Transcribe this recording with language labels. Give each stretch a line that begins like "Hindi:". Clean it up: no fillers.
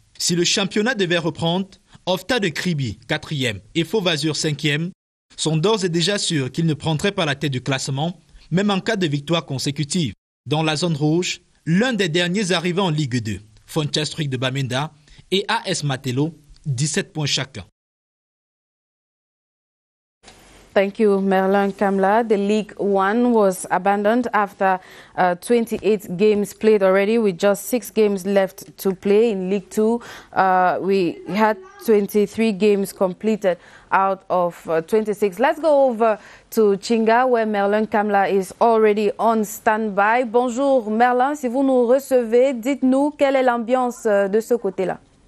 French: Si le championnat devait reprendre, Ofta de Kribi, 4e, et Faux-Vazur, 5e, sont d'ores et déjà sûrs qu'ils ne prendraient pas la tête du classement, même en cas de victoire consécutive. Dans la zone rouge, l'un des derniers arrivés en Ligue 2, Fonchastruik de Bamenda et AS Matelo, 17 points chacun.
English: Thank you, Merlin Kamla. The League One was abandoned after 28 games played already, with just 6 games left to play. In League Two, we had 23 games completed out of 26. Let's go over to Chinga, where Merlin Kamla is already on standby.
French: Bonjour Merlin, si vous nous recevez, dites-nous quelle est l'ambiance de ce côté-là.